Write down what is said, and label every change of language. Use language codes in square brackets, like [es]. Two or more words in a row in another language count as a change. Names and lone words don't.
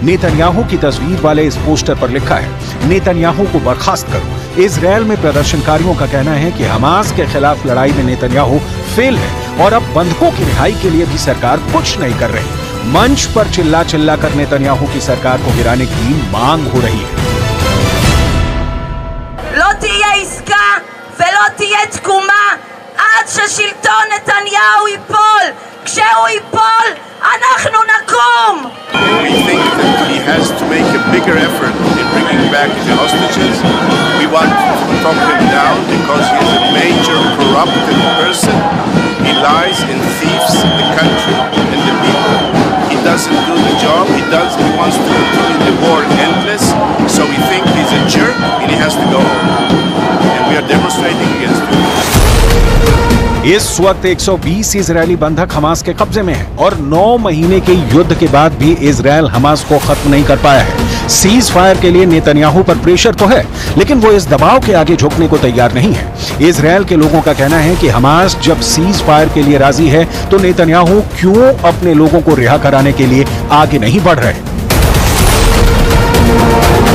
[hi] नेतन्याहू की तस्वीर वाले इस पोस्टर पर लिखा है, नेतन्याहू को बर्खास्त करो। इजराइल में प्रदर्शनकारियों का कहना है कि हमास के खिलाफ लड़ाई में नेतन्याहू फेल है और अब बंधकों की रिहाई के लिए भी सरकार कुछ नहीं कर रही। मंच पर चिल्ला चिल्ला कर नेतन्याहू की सरकार को गिराने की मांग हो रही है। [he] לא תהיה עסקה ולא תהיה תקומה עד ששלטון נתניהו ייפול. כשהוא ייפול, אנחנו נקום. [en] We think that he has to make a bigger effort in bringing back the hostages. We want to talk him down because he is a major corrupted person. He lies and thieves the country and the people. He doesn't do the job. He wants to continue the war endless. So we think he's a jerk and he has to go home. And we are demonstrating against him. [hi] इस वक्त 120 इजरायली बंधक हमास के कब्जे में हैं और 9 महीने के युद्ध के बाद भी इजरायल हमास को खत्म नहीं कर पाया है। [en] cease fire [hi] के लिए नेतन्याहू पर प्रेशर तो है, लेकिन वो इस दबाव के आगे झुकने को तैयार नहीं है। इजरायल के लोगों का कहना है कि हमास जब [en] cease fire [hi] के लिए राजी है तो नेतन्याहू क्यों अपने लोगों को रिहा कराने के लिए आगे नहीं बढ़ रहे।